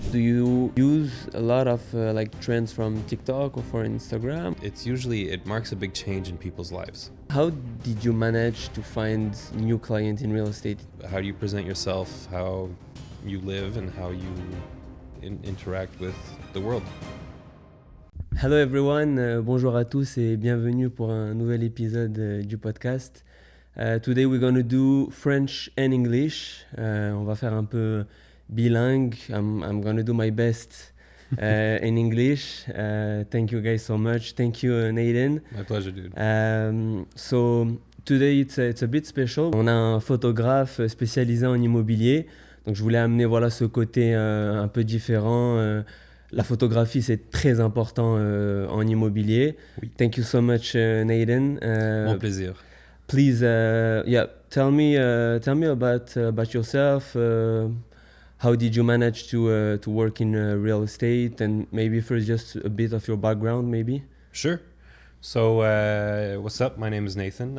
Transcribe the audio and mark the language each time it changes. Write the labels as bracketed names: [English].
[English] Do you use a lot of like trends from TikTok or for Instagram? It marks a big change in people's lives. How did you manage to find new client in real estate? How do you present yourself, how you live, and how you interact with the world. Hello everyone, [French] bonjour à tous et bienvenue pour un nouvel épisode du podcast. [English] Today we're going to do French and English. [French] On va faire un peu bilingue. [English] I'm going to do my best in English. Thank you guys so much. Thank you, Nathan. My pleasure, dude. So today it's a bit special. [French] On a un photographe spécialisé en immobilier. Donc je voulais amener ce côté un peu différent. La photographie, c'est très important en immobilier. Oui. [English] Thank you so much, Nathan. [French] Mon plaisir. [English] Please, tell me about yourself. How did you manage to work in real estate, and maybe first just a bit of your background, maybe? Sure. So, what's up? My name is Nathan.